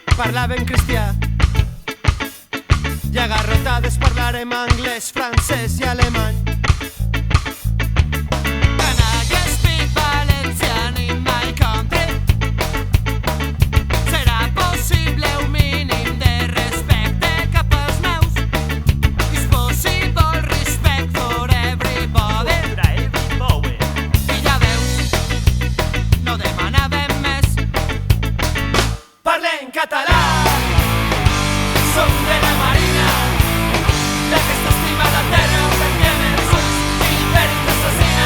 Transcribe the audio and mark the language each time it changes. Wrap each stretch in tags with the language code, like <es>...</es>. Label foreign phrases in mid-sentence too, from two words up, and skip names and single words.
<ca>parlaven cristià i agarrotades parlarem anglès, francès i alemany.</ca> <en>And I speak Valencian in my country.</en> <ca>Serà possible un mínim de respecte cap als meus.</ca> <en>Is possible respect for everybody.</en> <ca>I ja veus, no demanàvem més. Parlem català, som de la Marina, d'aquesta estimada terra on tanquem els ulls i l'imperi ens assassina.</ca>